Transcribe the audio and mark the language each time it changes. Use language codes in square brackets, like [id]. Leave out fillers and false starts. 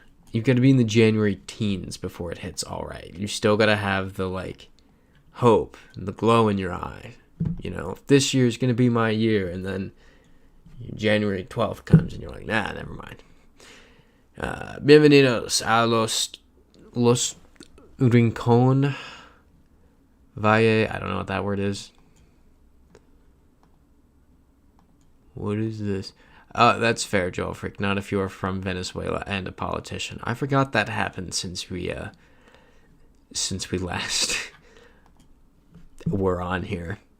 [en] You've got to be in the January teens before it hits all right. You still got to have the, like, hope and the glow in your eye. You know, this year's going to be my year. And then January 12th comes and you're like, nah, never mind. [es] Bienvenidos a los Rincón Valle. [en] I don't know what that word is. What is this? Oh, that's fair, Joel Freak. Not if you are from Venezuela and a politician. I forgot that happened since we last were on here.